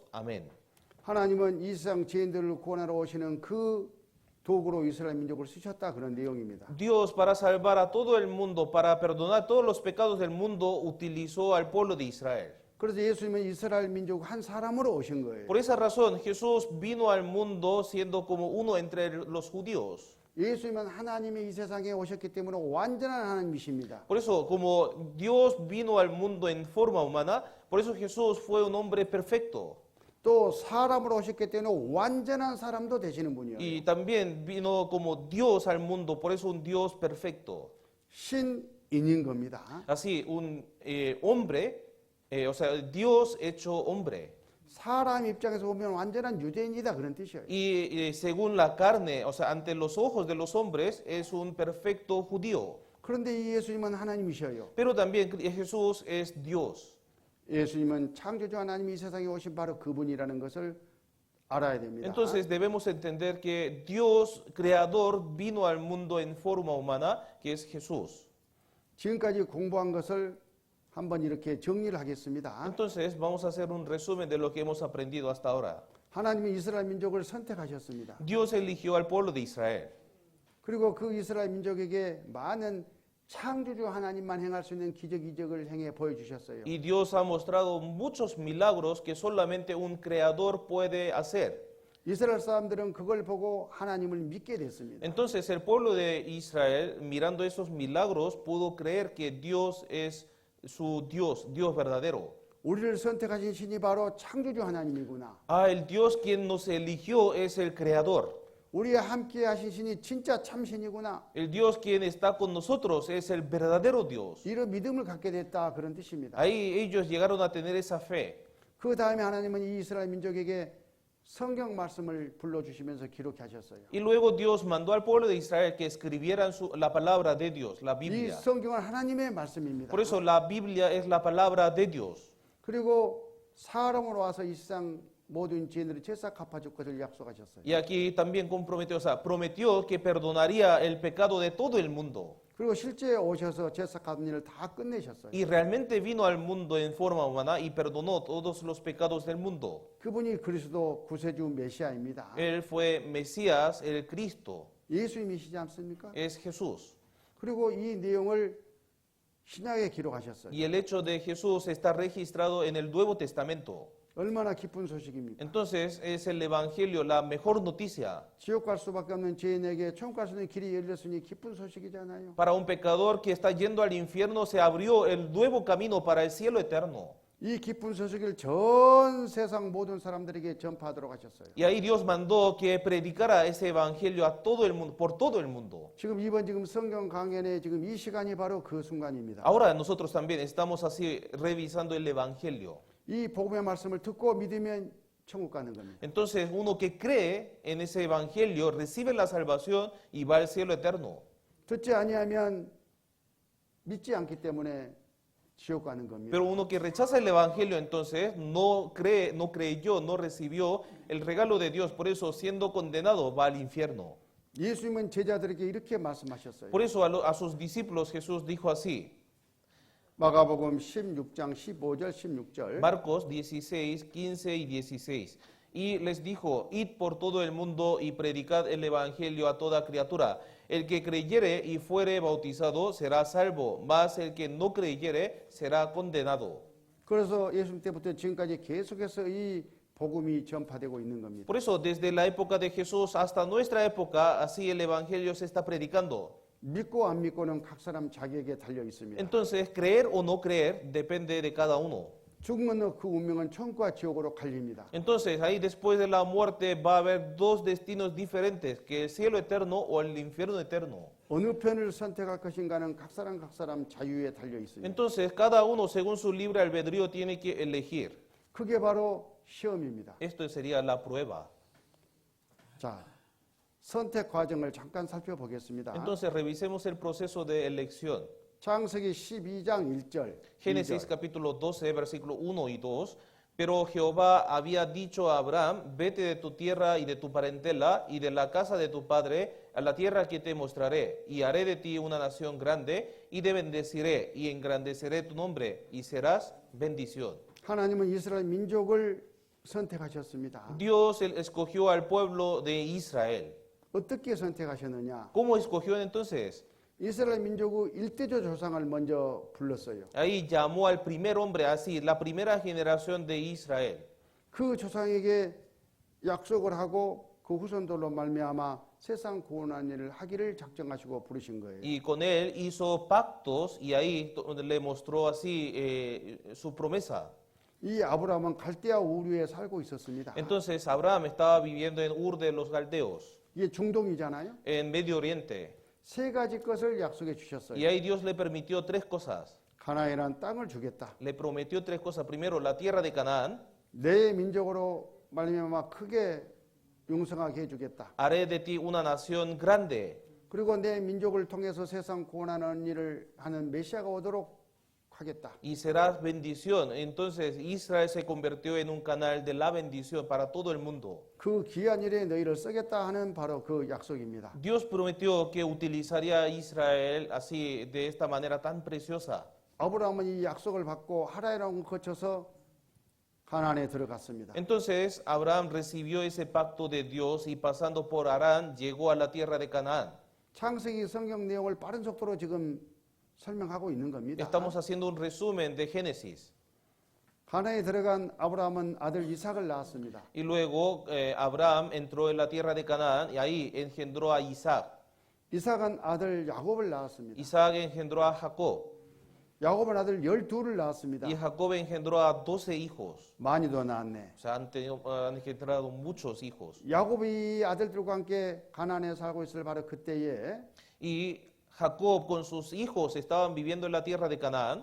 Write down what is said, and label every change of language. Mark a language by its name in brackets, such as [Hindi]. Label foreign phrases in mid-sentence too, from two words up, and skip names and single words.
[Spanish] Amén. [Korean] 하나님은 이 세상 죄인들을 구원하러 오시는 그 도구로 이스라엘 민족을 쓰셨다 그런 내용입니다. [Spanish] Dios, para salvar a todo el mundo, para perdonar todos los pecados del mundo, utilizó al pueblo de Israel. [Korean] 그래서 예수님은 이스라엘 민족 한 사람으로 오신 거예요. [Spanish] Por esa razón, Jesús vino al mundo siendo como uno entre los judíos. [Korean] 예수님은 하나님이 이 세상에 오셨기 때문에 완전한 하나님이십니다. [Spanish] Por eso, como Dios vino al mundo en forma humana, por eso Jesús fue un hombre perfecto. [Korean] 또 사람으로 오셨기 때문에 완전한 사람도 되시는 분이에요. [Spanish] Y también vino como Dios al mundo, por eso un Dios perfecto. [Korean] 신인인 겁니다. [Spanish] Así, un hombre, o sea, Dios hecho hombre. [Korean] 사람 입장에서 보면 완전한 유대인이다 그런 뜻이에요. [Spanish] Y según la carne, o sea, ante los ojos de los hombres, es un perfecto judío. [Korean] 그런데 이 예수님은 하나님이셔요. [Spanish] Pero también Jesús es Dios. [Korean] 예수님은 창조주 하나님이 이 세상에 오신 바로 그분이라는 것을 알아야 됩니다. [Spanish] Entonces debemos entender que Dios, creador, vino al mundo en forma humana, que es Jesús. [Korean] 지금까지 공부한 것을 한번 이렇게 정리를 하겠습니다. [Spanish] Entonces vamos a hacer un resumen de lo que hemos aprendido hasta ahora. [Korean] 하나님이 이스라엘 민족을 선택하셨습니다. [Spanish] Dios eligió al pueblo de Israel. [Korean] 그리고 그 이스라엘 민족에게 많은 창조주 하나님만 행할 수 있는 기적 이적을 행해 보여주셨어요. [Spanish] Y Dios ha mostrado muchos milagros que solamente un creador puede hacer. [Korean] 이스라엘 사람들은 그걸 보고 하나님을 믿게 됐습니다. [Spanish] Entonces el pueblo de Israel, mirando esos milagros, pudo creer que Dios es su Dios, Dios verdadero. [Korean] 우리를 선택하신 신이 바로 창조주 하나님이구나. [Spanish] Ah, el Dios quien nos eligió es el creador. [Korean] 우리와 함께 하신 신이 진짜 참신이구나. [Spanish] El Dios quien está con nosotros es el verdadero Dios. [Korean] 이런 믿음을 갖게 됐다 그런 뜻입니다. [Spanish] Ahí ellos llegaron a tener esa fe. [Korean] 그 다음에 하나님은 이 이스라엘 민족에게 성경 말씀을 불러주시면서 기록하셨어요. [Spanish] Y luego Dios mandó al pueblo de Israel que escribieran la palabra de Dios, la [Korean] 이 [Spanish] Biblia. [Korean] 성경은 하나님의 말씀입니다. [Spanish] Por eso la Biblia es la palabra de Dios. [Korean] 그리고 사람으로 와서 이 세상 모든 죄인들의 죄사 갚아줄 것을 약속하셨어요. [Spanish] Y aquí también comprometió, o sea, prometió que perdonaría el pecado de todo el mundo. [Korean] 그리고 실제 오셔서 죄사 갚는 일을 다 끝내셨어요. [Spanish] Y realmente vino al mundo en forma humana y perdonó todos los pecados del mundo. [Korean] 그분이 그리스도 구세주 메시아입니다. [Spanish] Él fue Mesías, el Cristo, [Korean] 예수님이시지 않습니까? [Spanish] es Jesús. [Korean] 그리고 이 내용을 신약에 기록하셨어요. [Spanish] Y el hecho de Jesús está registrado en el Nuevo Testamento. [Korean] 얼마나 기쁜 소식입니까? [Spanish] Entonces es el Evangelio la mejor noticia. [Korean] 지옥 갈 수밖에 없는 죄인에게 천국 갈 수 있는 길이 열렸으니 기쁜 소식이잖아요. [Spanish] Para un pecador que está yendo al infierno se abrió el nuevo camino para el cielo eterno. [Korean] 이 기쁜 소식을 전 세상 모든 사람들에게 전파하도록 하셨어요. [Spanish] Y ahí Dios mandó que predicara ese evangelio a todo el mundo, por todo el mundo. [Korean] 지금 성경 강연의 지금 이 시간이 바로 그 순간입니다. [Spanish] Ahora nosotros también estamos así revisando el evangelio. [Korean] 이 복음의 말씀을 듣고 믿으면 천국 가는 겁니다. [Spanish] Entonces uno que cree en ese evangelio recibe la salvación y va al cielo eterno. [Korean] 듣지 아니하면 믿지 않기 때문에 지옥 가는 겁니다. [Spanish] Pero uno que rechaza el evangelio entonces no creyó, no recibió el regalo de Dios, por eso siendo condenado va al infierno. [Korean] 예수님은 제자들에게 이렇게 말씀하셨어요. [Spanish] Por eso a sus discípulos Jesús dijo así, [Korean] 마가복음 16장 15절 16절. [Spanish] Marcos 16, 15 y 16. Y les dijo, id por todo el mundo y predicad el evangelio a toda criatura. El que creyere y fuere bautizado será salvo, mas el que no creyere será condenado. [Korean] 그래서 예수님 때부터 지금까지 계속해서 이 복음이 전파되고 있는 겁니다. [Spanish] Por eso, desde la época de Jesús hasta nuestra época, así el evangelio se está predicando. [Korean] 믿고 안 믿고는 각 사람 자기에게 달려 있습니다. [Spanish] Entonces, creer o no creer depende de cada uno. [Korean] 죽으면 그 운명은 천국과 지옥으로 갈립니다. [Spanish] Entonces, ahí después de la muerte va a haber dos destinos diferentes, que el cielo eterno o el infierno eterno. [Korean] 어느 편을 선택할 것인가는 각 사람 자유에 달려 있습니다. [Spanish] Entonces, cada uno según su libre albedrío tiene que elegir. [Korean] 그게 바로 시험입니다. [Spanish] Esto sería la prueba. [Korean] 자, 선택 과정을 잠깐 살펴보겠습니다. [Spanish] Entonces, revisemos el proceso de elección. [Korean] 창세기 12장 1절. [Spanish] Génesis capítulo 12, versículo 1 y 2. Pero Jehová había dicho a Abraham, vete de tu tierra y de tu parentela y de la casa de tu padre a la tierra que te mostraré, y haré de ti una nación grande, y te bendeciré, y engrandeceré tu nombre, y serás bendición. [Korean] 하나님은 이스라엘 민족을 선택하셨습니다. [Spanish] Dios escogió al pueblo de Israel. [Korean] 어떻게 선택하셨느냐? [Spanish] ¿Cómo escogió entonces? [Korean] 이스라엘 민족의 일대조 조상을 먼저 불렀어요. [Spanish] Ahí llamó al primer hombre así, la primera generación de Israel. [Korean] 그 조상에게 약속을 하고 그 후손들로 말미암아 세상 구원한 일을 하기를 작정하시고 부르신 거예요. [Spanish] Y con él hizo pactos y ahí le mostró así su promesa. [Korean] 이 아브라함은 갈대아 우르에 살고 있었습니다. [Spanish] Entonces Abraham estaba viviendo en Ur de los Galdeos, [Korean] 이게 중동이잖아요. [Spanish] en Medio Oriente. [Korean] 세 가지 것을 약속해 주셨어요. [Spanish] Y ahí Dios le permitió tres cosas. [Korean] 가나안이라는 땅을 주겠다. [Spanish] Le prometió tres cosas. Primero, la tierra de Canaán. [Korean] 내 민족으로 말미암아 크게 용성하게 해주겠다. [Spanish] Haré de ti una nación grande. [Korean] 그리고 내 민족을 통해서 세상 구원하는 일을 하는 메시아가 오도록 하겠다. [Spanish] Y serás bendición. Entonces Israel se convirtió en un canal de la bendición para todo el mundo. [Korean] 그 귀한 일에 너희를 쓰겠다 하는 바로 그 약속입니다. [Spanish] Dios prometió que utilizaría a Israel así, de esta manera tan preciosa. [Korean] 아브라함은 이 약속을 받고 하란을 거쳐서 가나안에 들어갔습니다. [Spanish] Entonces Abraham recibió ese pacto de Dios y pasando por Harán llegó a la tierra de Canaán. [Korean] 창세기 성경 내용을 빠른 속도로 지금 설명하고 있는 겁니다. [Spanish] Estamos haciendo un resumen de Génesis. [Korean] 가나안에 들어간 아브라함은 아들 이삭을 낳았습니다. [Spanish] Y luego Abraham entró en la tierra de Canaán y ahí engendró a Isaac. [Korean] 이삭은 아들 야곱을 낳았습니다. [Spanish] Isaac engendró a Jacob. [Korean] 야곱은 아들 12을 낳았습니다. [Spanish] Y Jacob engendró a 12 hijos. [Korean] 많이 더 낳았네. [Spanish] O sea, han engendrado muchos hijos. [Korean] 야곱이 아들들과 함께 가나안에 살고 있을 바로 그때에 [Spanish] Y Jacob con sus hijos estaban viviendo en la tierra de Canaán.